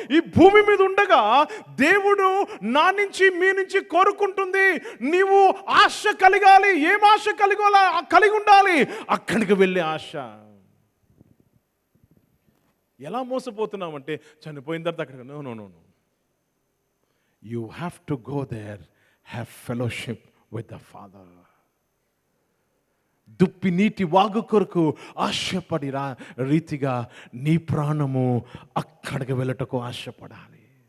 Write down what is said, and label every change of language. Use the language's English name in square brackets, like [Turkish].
[Telugu] ఈ భూమి మీద ఉండగా దేవుడు నా నుంచి మీ నుంచి కోరుకుంటుంది, నీవు ఆశ కలిగాలి. ఏం ఆశ కలిగి ఉండాలి? అక్కడికి వెళ్ళే ఆశ. ఎలా మోసపోతున్నామంటే చనిపోయిన తర్వాత అక్కడికి no. [English] You have to go there, have fellowship with the Father. [Telugu] దుప్పి నీటి వాగు కొరకు ఆశపడి రీతిగా నీ ప్రాణము అక్కడికి వెళ్ళటకు ఆశపడాలి.